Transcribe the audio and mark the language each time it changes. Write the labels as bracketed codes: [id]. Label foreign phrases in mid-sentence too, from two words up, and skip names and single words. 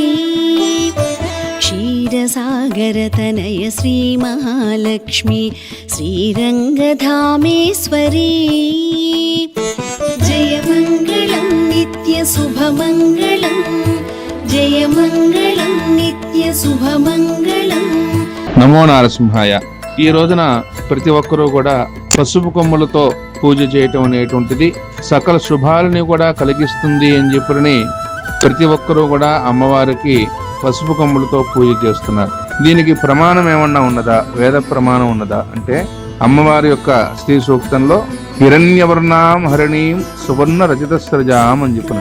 [sa] क्षीरसागरतनय श्रीमहालक्ष्मी श्रीरङ्गधामेश्वरी जयमङ्गलं नित्यशुभमङ्गलम् जयमङ्गलं नित्यशुभमङ्गलम्। నమో నారసింహాయ। [te] ఈ రోజున ప్రతి ఒక్కరూ కూడా పసుపు కొమ్ములతో పూజ చేయటం అనేటువంటిది సకల శుభాలని కూడా కలిగిస్తుంది అని చెప్పని ప్రతి ఒక్కరూ కూడా అమ్మవారికి పసుపు కొమ్ములతో పూజ చేస్తున్నారు। దీనికి ప్రమాణం ఏమన్నా ఉన్నదా, వేద ప్రమాణం ఉన్నదా అంటే అమ్మవారి యొక్క శ్రీ సూక్తంలో [sa] హిరణ్యవర్ణాం హరిణీం సువర్ణ రజత సృజాం [te] అని చెప్పినాం।